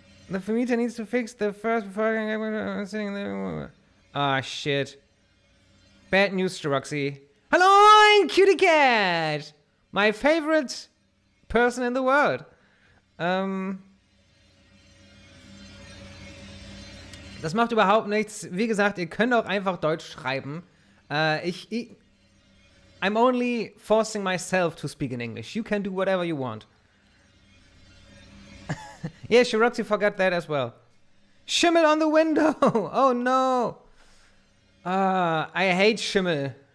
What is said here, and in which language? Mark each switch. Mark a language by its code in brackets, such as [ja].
[en] The Vermieter needs to fix the first before I'm sitting there. Ah, shit. Bad news, Roxy. Hello, Cutie Cat! My favorite person in the world. [de] Das macht überhaupt nichts. Wie gesagt, ihr könnt auch einfach Deutsch schreiben. [en] I'm only forcing myself to speak in English. You can do whatever you want. Yeah, Roxy forgot that as well. Schimmel on the window! Oh no! I hate Schimmel.